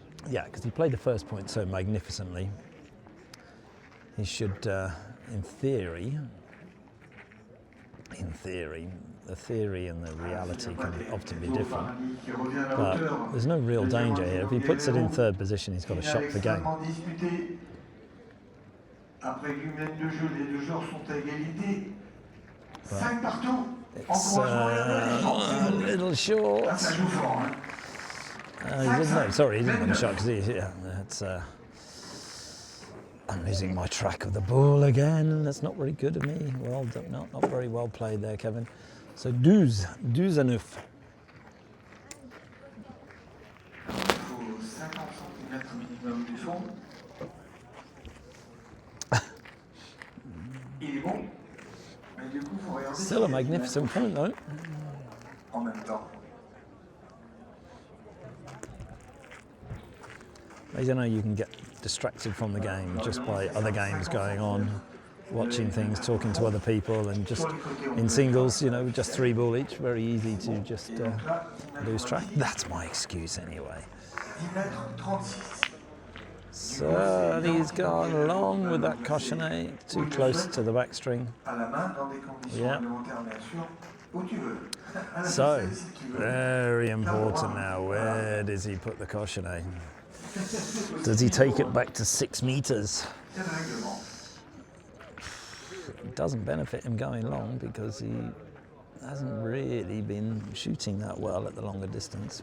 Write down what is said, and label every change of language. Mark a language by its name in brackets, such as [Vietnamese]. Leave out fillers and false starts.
[English] Yeah, because he played the first point so magnificently. He should, in theory, the theory and the reality can often be different. But there's no real danger here. If he puts it in third position, he's got a shot for game. [French] Après une mène de jeu, les deux joueurs sont à égalité. [English] Well, [French] 5 partout. [English] it's a little short. [French] Ça joue fort, hein. [English] No, sorry, he didn't win the shot because it's. I'm losing my track of the ball again. That's not very good of me. Well done, not very well played there, Kevin. So 12 à 9. [French] Il faut 50 cm minimum du fond. Il est bon. Mais du coup, il faut regarder. [English] Still a magnificent point though. [French] En même temps. [English] I don't know, you can get distracted from the game just by other games going on, watching things, talking to other people, and just in singles, you know, with just 3 ball each, very easy to just lose track. That's my excuse anyway. [French] 10 mètres 36. [English] So he's gone long with that cochonnet, too close to the backstring. [French] À la main, dans des conditions réglementaires, bien sûr, où tu veux. [English] So, very important now, where does he put the cochonnet? Does he take it back to 6 meters? It doesn't benefit him going long because he hasn't really been shooting that well at the longer distance.